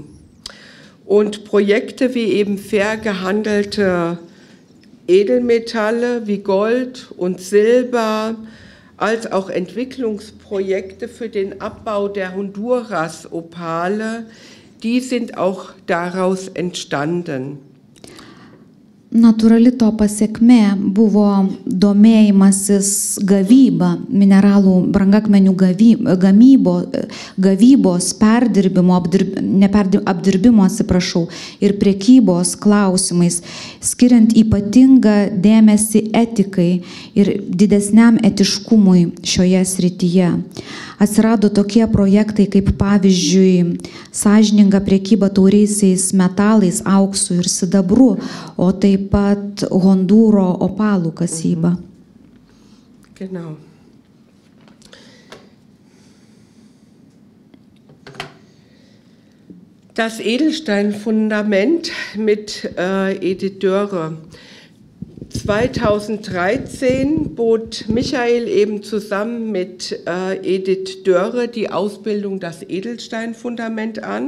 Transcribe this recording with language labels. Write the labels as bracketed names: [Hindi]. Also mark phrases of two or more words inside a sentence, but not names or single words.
[German] Und Projekte wie eben fair gehandelte Edelmetalle wie Gold und Silber, als auch Entwicklungsprojekte für den Abbau der Honduras-Opale, die sind auch daraus entstanden. [Lithuanian] Natūrali to pasiekmė buvo domėjimasis gavyba, mineralų brangakmenių gavybos, apdirbimo, ir prekybos klausimais, skiriant ypatingą dėmesį etikai ir didesniam etiškumui šioje srityje. Atsirado tokie projektai kaip pavyzdžiui sąžininga prekyba tauriaisiais metalais, auksu ir sidabru, o taip pat Hondūro opalų kasyba. [German] Genau. Das Edelsteinfundament mit Edith Dörre. 2013 bot Michael eben zusammen mit Edith Dörre die Ausbildung Das Edelsteinfundament an.